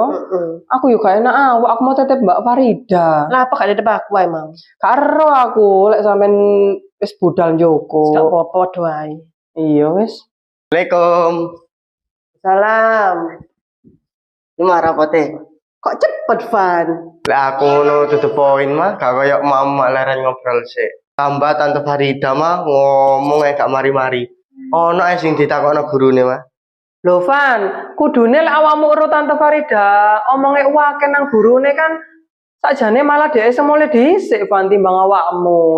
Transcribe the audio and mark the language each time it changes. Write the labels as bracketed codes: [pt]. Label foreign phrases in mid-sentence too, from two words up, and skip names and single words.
[id] Aku juga enak aku mau tetep Mbak Farida. Lah apa gak ada aku emang? [jv] Karo aku lek sampean wis budal njoko. [id] Gak apa-apa doain. [jv] Iya wis. Assalamualaikum. Salam. [id] Ini rapote. [jv] Kok cepet Van? Lek aku ngono [en] to the point [jv] mah gak koyo mama leren ngobrol sik. Tambah Tante Farida mah ngomong gak mari-mari. Ono ae sing ditakokno gurune mah. Lho Van, kudune lek awakmu urut Tante Farida, omonge wake nang gurune kan sakjane malah dhek semole dhisik Van timbang awakmu.